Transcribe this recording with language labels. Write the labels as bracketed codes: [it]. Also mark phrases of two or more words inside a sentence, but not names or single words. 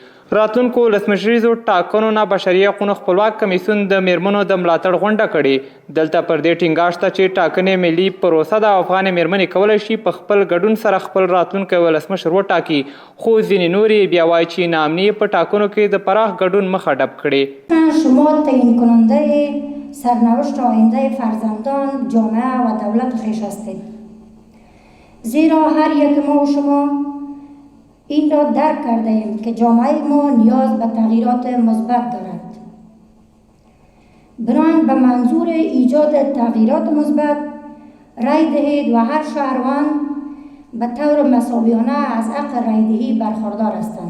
[ps] راتلونکو ولسمشریزو ټاکنو نه بشري حقوقو خپلواک کمیسیون د میرمنو د ملاتړ غونډه کړې. دلته پر دې ټینګار شته چې ټاکنې ملي پروسه د افغان میرمنې کولی شي په خپل ګډون سره خپل راتلونکی ولسمشر وټاکي، خو ځینې نورې بیا وایي چې ناامني په ټاکنو کې د پراخ ګډون مخه ډب کړې. [fa] شما تعیین کننده سرنوشت آینده فرزندان، جامعه و دولت خویش هستید، زیرا هر یک ما و شما این را درک کرده ایم که جامعه ما نیاز به تغییرات مثبت دارد. بنابراین به منظور ایجاد تغییرات مثبت رای دهید و هر شهروند به طور مساویانه از حق رای دهی برخوردار هستند.